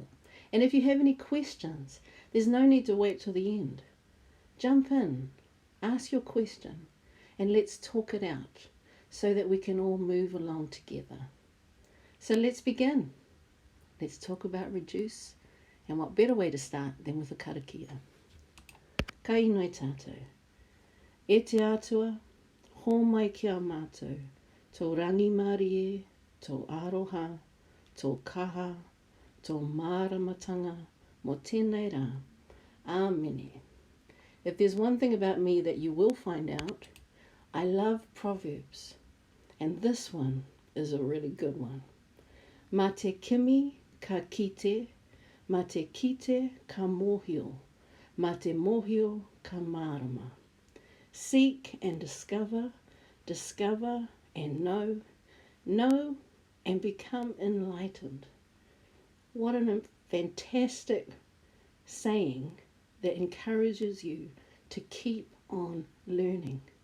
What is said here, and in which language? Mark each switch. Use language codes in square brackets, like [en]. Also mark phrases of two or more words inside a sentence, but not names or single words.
[en] And if you have any questions, there's no need to wait till the end. Jump in, ask your question, and let's talk it out so that we can all move along together. So let's begin. Let's talk about reduce, and what better way to start than with a karakia. [mi] Ka inoi tātou. E te atua, hō mai kia mātou, tō rangi marie, tō aroha, tō kaha, tō māramatanga, mō tēnei rā. Āmene. [en] If there's one thing about me that you will find out, I love Proverbs, and this one is a really good one. [mi] Ma te kimi ka kite, ma te kite ka mōhio, ma te mōhio ka mārama. [en] Seek and discover, discover and know and become enlightened. What a fantastic saying that encourages you to keep on learning.